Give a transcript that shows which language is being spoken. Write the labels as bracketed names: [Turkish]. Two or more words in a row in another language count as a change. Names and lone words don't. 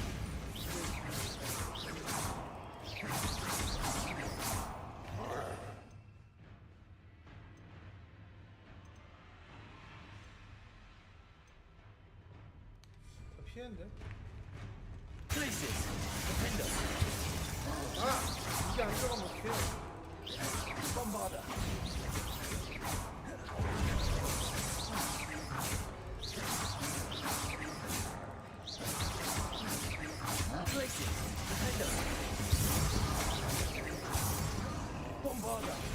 [Korean] 피했는데? Glacius. Defender. 아! 이게 안 들어가면 어떡해. Bombarder. Glacius. Defender. Bombarder.